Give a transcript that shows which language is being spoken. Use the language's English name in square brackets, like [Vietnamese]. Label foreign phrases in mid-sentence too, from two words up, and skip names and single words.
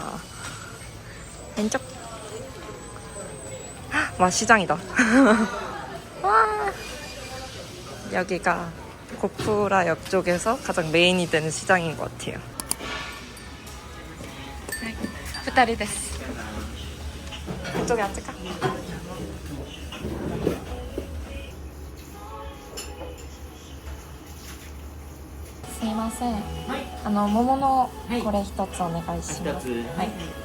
[Korean] 왼쪽. 와, 시장이다. 와. 여기가 고쿠라역 쪽에서 가장 메인이 되는 시장인 것 같아요. [Japanese] ふたり です. [Korean] 이쪽에 앉을까? [Japanese] すいません。桃のこれ一つお願いします。はい。